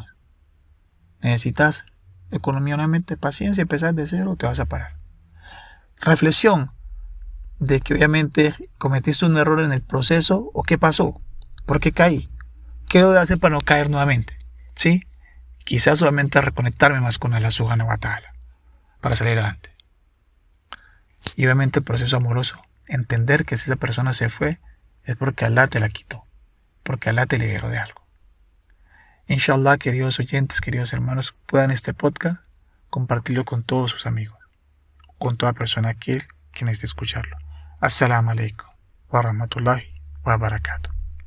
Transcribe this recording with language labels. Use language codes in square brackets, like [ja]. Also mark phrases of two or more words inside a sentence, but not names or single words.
[es] Necesitas economía, nuevamente, paciencia, empezar de cero, te vas a parar. Reflexión de que obviamente cometiste un error en el proceso, o qué pasó, por qué caí, qué debo de hacer para no caer nuevamente, ¿sí? Quizás solamente reconectarme más con Allah [ar] سبحانه وتعالى [es] para salir adelante. Y obviamente el proceso amoroso, entender que si esa persona se fue es porque Allah te la quitó, porque Allah te liberó de algo. Inshallah, queridos oyentes, queridos hermanos, puedan este podcast compartirlo con todos sus amigos, con toda persona que necesite escucharlo. [ar] السلام عليكم ورحمة الله وبركاته.